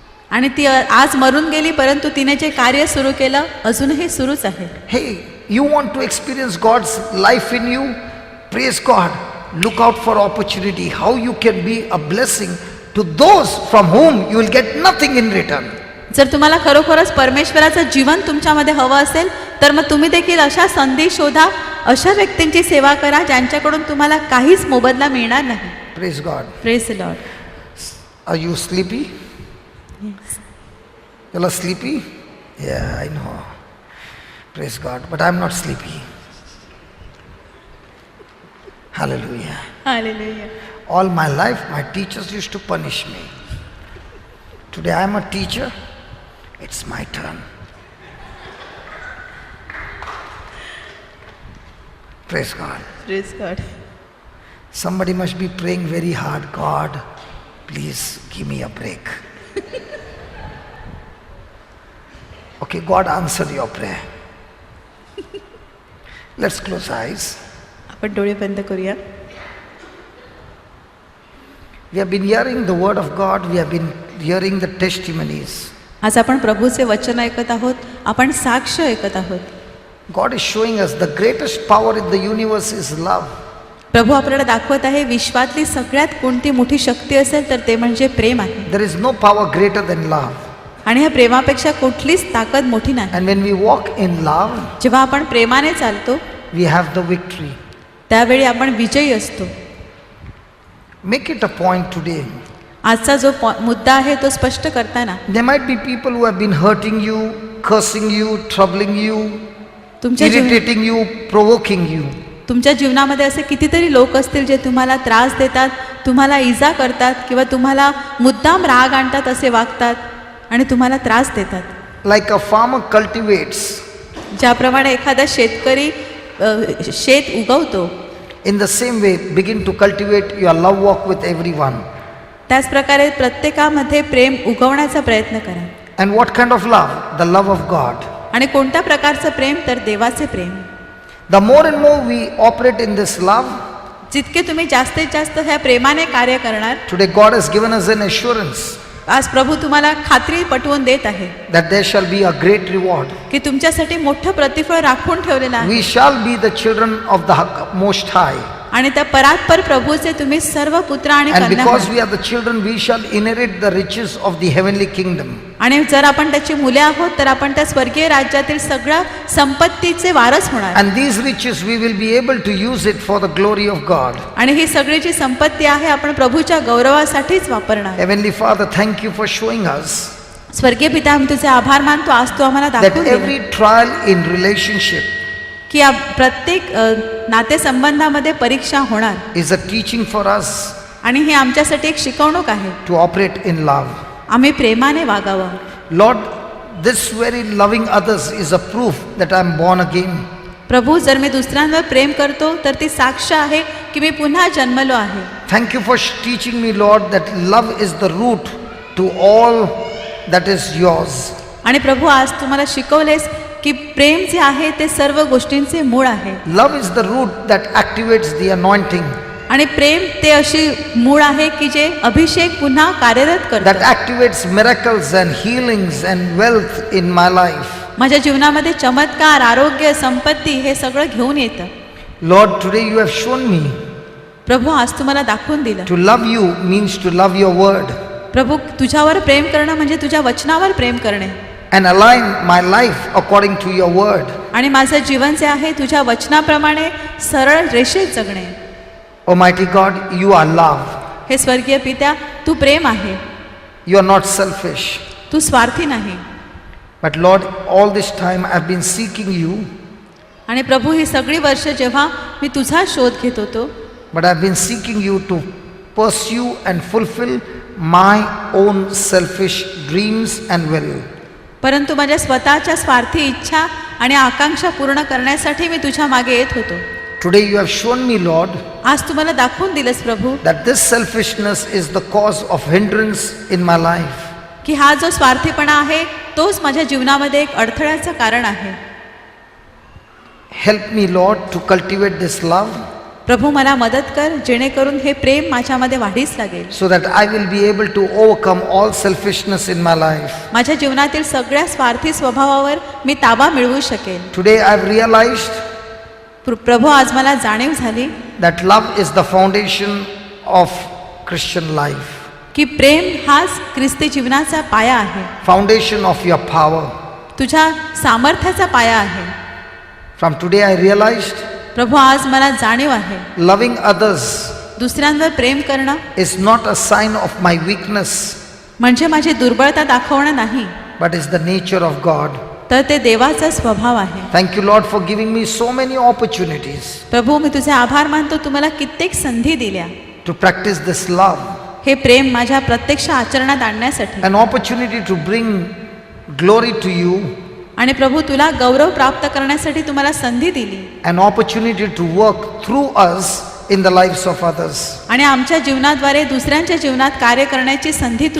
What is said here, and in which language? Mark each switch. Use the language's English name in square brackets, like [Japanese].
[Marathi] आणि ती आज मरून गेली परंतु तिने जे कार्य सुरू केलं अजूनही सुरूच आहे. [English] Hey, you want to experience God's life in you? Praise God. Look out for opportunity, how you can be a blessing to those from whom you will get nothing in return. [Marathi] जर तुम्हाला खरोखरच परमेश्वराचं जीवन तुमच्यामध्ये हवं असेल तर मग तुम्ही देखील अशा संधी शोधा, अशा व्यक्तींची सेवा करा ज्यांच्याकडून तुम्हाला काहीच मोबदला मिळणार नाही. [English] Praise God. Praise the Lord. Are you sleepy? You are sleepy? Yeah, I know. Praise God. But I'm not sleepy. Hallelujah. Hallelujah. All my life, my teachers used to punish me. Today I am a teacher. It's my turn. Praise God. Praise God. Somebody must be praying very hard. God, please give me a break. Okay, God answered your prayer. Let's close eyes. [Marathi] आपण डोळे बंद करूया. [English] We have been hearing the word of God. We have been hearing the testimonies. [Marathi] आज आपण प्रभूचे वचन ऐकत आहोत, आपण साक्ष ऐकत आहोत. [English] God is showing us the greatest power in the universe is love. [Marathi] प्रभू आपल्याला दाखवत आहे विश्वातली सगळ्यात कोणती मोठी शक्ती असेल तर ते म्हणजे प्रेम आहे. [English] There is no power greater than love. [Marathi] आणि ह्या प्रेमापेक्षा कुठलीच ताकद मोठी नाही. [English] And when we walk in love, [Marathi] जेव्हा आपण प्रेमाने चालतो [English] we have the victory. [Marathi] त्यावेळी आपण विजयी असतो. [English] Make it a point today. [Marathi] आजचा जो मुद्दा आहे तो स्पष्ट करताना [English] There might be people who have been hurting you, cursing you, troubling you, [Marathi] तुमच्या [English] irritating you, provoking you. [Marathi] तुमच्या जीवनामध्ये असे कितीतरी लोक असतील जे तुम्हाला त्रास देतात, तुम्हाला इजा करतात किंवा तुम्हाला मुद्दाम राग आणतात, असे वागतात आणि तुम्हाला त्रास देतात. [English] Like a farmer cultivates, [Marathi] ज्याप्रमाणे एखादा शेतकरी शेत उगवतो, [English] in the same way begin to cultivate your love walk with everyone. [Marathi] त्याच प्रकारे प्रत्येकामध्ये प्रेम उगवण्याचा प्रयत्न करा. [English] And what kind of love? The love of God. [Marathi] आणि कोणत्या प्रकारचं प्रेम? तर देवाचे प्रेम. [English] The more and more we operate in this love, [Marathi] जितके तुम्ही जास्तीत जास्त ह्या प्रेमाने कार्य करणार, [English] today God has given us an assurance [Marathi] आज प्रभू तुम्हाला खात्री पटवून देत आहे [English] that there shall be a great reward. [Marathi] की तुमच्यासाठी मोठं प्रतिफळ राखून ठेवलेलं आहे. [English] We shall be the children of the Most High. [Marathi] आणि त्या परात्पर प्रभूचे तुम्ही सर्व पुत्र आणि [English] And [Marathi] कन्या [English] because [Marathi] आहात. [English] we are the children, we shall inherit the riches of the heavenly kingdom. [Marathi] आणि जर आपण त्याची मुले आहोत तर आपण त्या स्वर्गीय राज्यातील सगळ्या संपत्तीचे वारस होणार. [English] And these riches, we will be able to use it for the glory of God. [Marathi] आणि ही सगळी जी संपत्ती आहे आपण प्रभूच्या गौरवासाठीच वापरणार. [English] Heavenly Father, thank you for showing us [Marathi] स्वर्गीय पिता, आम्ही तुझे आभार मानतो, आज तू आम्हाला [English] that [Marathi] दाखवून [English] every [Marathi] दिलं [English] trial in relationship [Marathi] की प्रत्येक नातेसंबंधामध्ये परीक्षा होणार [English] is a teaching for us [Marathi] आणि हे आमच्यासाठी एक शिकवणूक आहे. [English] to operate in love. [Marathi] आम्ही प्रेमाने वागावं. [English] Lord, this very loving others is a proof that I am born again. [Marathi] प्रभू, जर मी दुसऱ्यांवर प्रेम करतो तर ती साक्ष आहे की मी पुन्हा जन्मलो आहे. [English] Thank you for teaching me, Lord, that love is the root to all that is yours. [Marathi] आणि प्रभू, आज तुम्हाला शिकवलेस की प्रेम जे आहे ते सर्व गोष्टींचे मूळ आहे. [English] Love is the root that activates the anointing, [Marathi] आणि प्रेम ते अशी मूळ आहे की जे अभिषेक पुन्हा कार्यरत करतं. [English] activates miracles and healings and wealth in my life. [Marathi] माझ्या जीवनामध्ये चमत्कार, आरोग्य, संपत्ती हे सगळं घेऊन येतं. [English] Lord, today you have shown me [Marathi] प्रभू, आज तुम्हाला दाखवून दिलं. [English] to love you means to love your word [Marathi] प्रभू, तुझ्यावर प्रेम करणं म्हणजे तुझ्या वचनावर प्रेम करणे [English] and align my life according to your word. [Marathi] आणि माझं जीवन जे आहे तुझ्या वचनाप्रमाणे सरळ रेषेत जगणे. [English] Almighty God, you are love. [Marathi] हे स्वर्गीय पित्या, तू प्रेम आहे, [English] You are not selfish. [Marathi] तू स्वार्थी नाही. [English] But Lord, all this time I've been seeking you, [Marathi] आणि प्रभू, ही सगळी वर्ष जेव्हा मी तुझा शोध घेत होतो, [English] but I've been seeking you to pursue and fulfill my own selfish dreams and will. [Marathi] परंतु माझ्या स्वतःच्या स्वार्थी इच्छा आणि आकांक्षा पूर्ण करण्यासाठी मी तुझ्या मागे येत होतो. [English] Today you have shown me, Lord, [Marathi] आज तुम्हाला दाखवून दिलंस प्रभू [English] that this selfishness is the cause of hindrance in my life. [Marathi] की हा जो स्वार्थीपणा आहे तोच माझ्या जीवनामध्ये एक अडथळ्याचं कारण आहे. [English] Help me, Lord, to cultivate this love [Marathi] प्रभू, मला मदत कर जेणेकरून हे प्रेम माझ्यामध्ये वाढीस लागेल, [English] so that I will be able to overcome all selfishness in my life. [Marathi] माझ्या जीवनातील सगळ्या स्वार्थी स्वभावावर मी ताबा मिळवू शकेल. [English] Today I've realized [Marathi] प्रभू, आज मला जाणीव झाली [English] that love is the foundation of Christian life. [Marathi] की प्रेम हाच ख्रिस्ती जीवनाचा पाया आहे, [English] foundation of your power. [Marathi] तुझ्या सामर्थ्याचा पाया आहे. [English] From today I realized [Marathi] प्रभू, आज मला जाणीव आहे, [English] loving others [Marathi] दुसऱ्यांवर प्रेम करणं [English] is not a sign of my weakness, [Marathi] म्हणजे माझी दुर्बळता दाखवणं नाही, [English] but is the nature of God. [Marathi] तर ते देवाचा स्वभाव आहे. [English] Thank you, Lord, for giving me so many opportunities [Marathi] प्रभू, मी तुझे आभार मानतो, तुम्हाला कित्येक संधी दिल्या [English] to practice this love, [Marathi] हे प्रेम माझ्या प्रत्यक्ष आचरणात आणण्यासाठी. [English] an opportunity to bring glory to you, [Marathi] आणि प्रभू, तुला गौरव प्राप्त करण्यासाठी तुम्हाला संधी दिली, [English] an opportunity to work through us in the lives of others. [Marathi] आणि आमच्या जीवनाद्वारे दुसऱ्यांच्या जीवनात कार्य करण्याची संधी तू